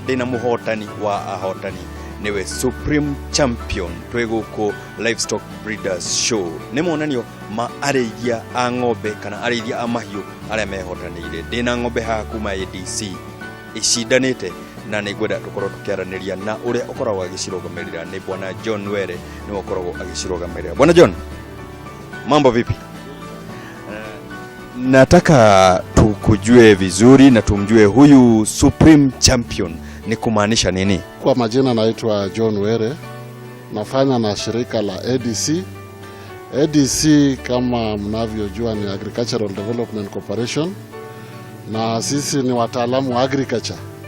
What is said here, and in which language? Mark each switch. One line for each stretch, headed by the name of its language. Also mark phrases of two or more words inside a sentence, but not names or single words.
Kikuyu: ndina muhotani wa ahotani niwe
English: Supreme Champion
Kikuyu: tweguku
English: Livestock Breeders Show
Kikuyu: ni monanio ma arithia a ng'ombe kana arithia a mahiu aria mehotanire ndina ng'ombe ha kuma ADC icindanite na ni gwenda tukorwo tukiaraniria na uria ukoragwo agicirogamerera ni bwana John Were ni ukoragwo agicirogamerera.
Swahili: Bwana John, mambo vipi? Nataka tukujue vizuri na tumjue huyu
English: Supreme Champion
Swahili: ni kumaanisha nini? Kwa majina naitwa John Were, nafanya na shirika la ADC. ADC kama mnavyojua ni
English: Agricultural Development Corporation
Swahili: na sisi ni wataalamu wa agriculture.